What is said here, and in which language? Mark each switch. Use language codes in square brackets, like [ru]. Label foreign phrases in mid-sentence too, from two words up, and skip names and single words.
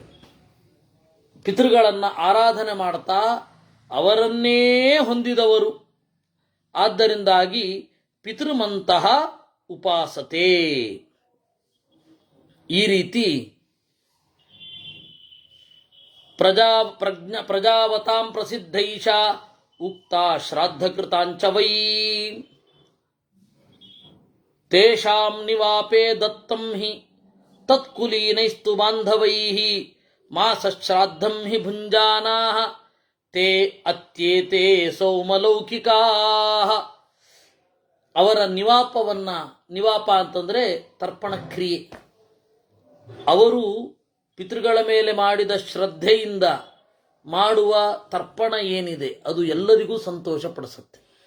[kn] ಪಿತೃಗಳನ್ನ ಆರಾಧನೆ ಮಾಡ್ತಾ ಅವರನ್ನೇ ಹೊಂದಿದವರು. ಆದ್ದರಿಂದಾಗಿ ಪಿತೃಮಂತಹ ಉಪಾಸತೆ. ಈ ರೀತಿ [sa] ಪ್ರಜಾವತಾಂ ಪ್ರಸಿದ್ಧೈಷ ಉಕ್ತ ಶ್ರಾದ್ದಕೃತಾಂಚ ವೈ ತೇಷಾಂ ನಿವಾಪೇ ದತ್ತಂ ಹಿ ತತ್ಕುಲೀನೈಸ್ತು ಬಾಂಧವೈಃ ಮಾಸಶ್ರಾದ್ದಂ ಹಿ ಭುಂಜಾನಾಃ ತೇ ಅತ್ಯೇತೇ ಸೌಮಲೌಕಿಕಾಃ. [kn] ಅವರ ನಿವಾಪ ಅಂತಂದ್ರೆ ತರ್ಪಣ ಕ್ರಿಯೆ. ಅವರು ಪಿತೃಗಳ ಮೇಲೆ ಮಾಡಿದ ಶ್ರದ್ಧೆಯಿಂದ ಮಾಡುವ ತರ್ಪಣ ಏನಿದೆ ಅದು ಎಲ್ಲರಿಗೂ ಸಂತೋಷ ಪಡಿಸುತ್ತೆ.